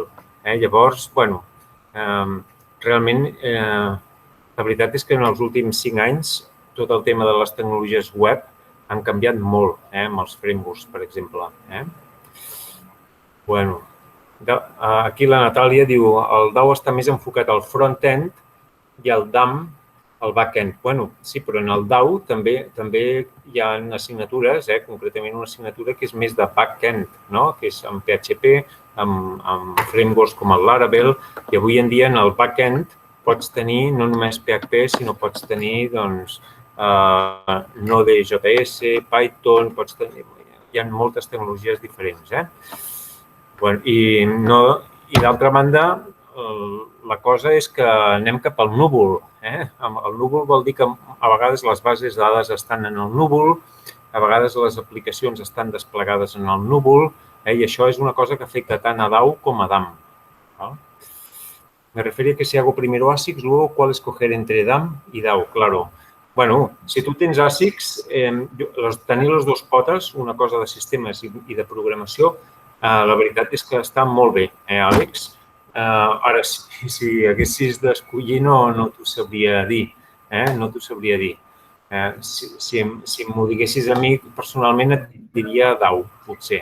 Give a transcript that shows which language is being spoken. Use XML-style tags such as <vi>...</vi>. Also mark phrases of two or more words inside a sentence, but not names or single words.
<ca>Llavors, realment, la veritat és que en els últims 5 anys tot el tema de les tecnologies web han canviat molt, amb els frameworks, per exemple. Aquí la Natàlia diu el DAO està més enfocat al front-end i el DAM al back-end. Sí, però en el DAO també hi ha assignatures, concretament una assignatura que és més de back-end, que és amb PHP, amb frameworks com el Laravel, i avui en dia en el back-end pots tenir no només PHP, sinó pots tenir Node.js, Python, hi ha moltes tecnologies diferents. I d'altra banda, la cosa és que anem cap al núvol. El núvol vol dir que a vegades les bases de dades estan en el núvol, a vegades les aplicacions estan desplegades en el núvol, i això és una cosa que afecta tant a DAO com a DAM.</ca> <es>Me refería que si hago primero ASICS, luego cuál escoger entre DAM y DAO, claro.</es> <ca>Si tu tens ASICS, tenir les dues potes, una cosa de sistemes i de programació, la veritat és que està molt bé, Àlex? Ara, si haguessis d'escollir, no t'ho sabria dir. No t'ho sabria dir. Si m'ho diguessis a mi, personalment et diria DAO, potser.</ca>